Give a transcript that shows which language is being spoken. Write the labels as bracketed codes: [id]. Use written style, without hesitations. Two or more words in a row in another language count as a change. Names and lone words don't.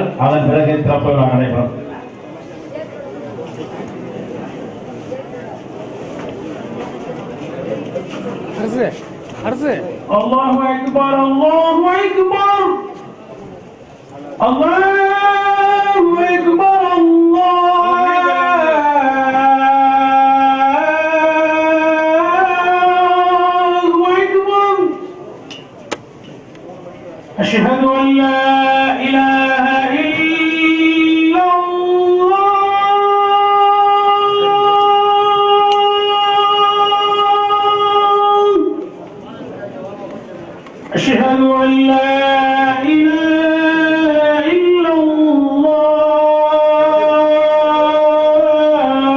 [ta] அதன் பிறகு திறப்பு விழா நடைபெறும். [ar] الله أكبر، الله أكبر, الله أكبر, أشهد أن لا إله إلا الله أشهد أن لا إله إلا الله